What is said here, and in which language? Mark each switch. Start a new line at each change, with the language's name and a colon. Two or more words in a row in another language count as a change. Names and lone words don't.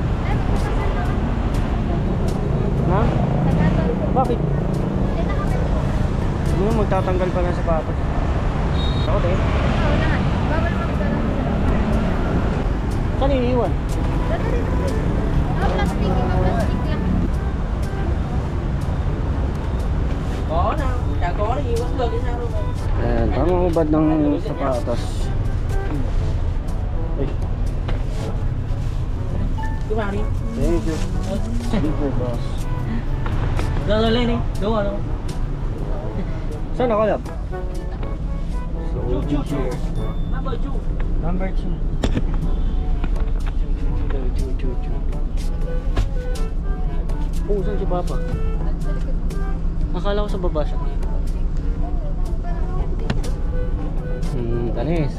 Filipino: Ha? Bakit? Ano, magtatanggal pa ng sapatos. Ako din. Saan iniiwan? Plastic lang.
Vietnamese: Có nào, chả có thì vẫn được cái sao đâu.
Filipino: Ayan, tamang ubad ng sapatos.
Vietnamese: Cứ vào đi.
English: Thank you. Super boss.
Vietnamese: Rồi lên đi. Đúng rồi.
Filipino: Saan ako lab? Number 2. Oh, saan si Papa? Akala ko sa baba siya. Tanis.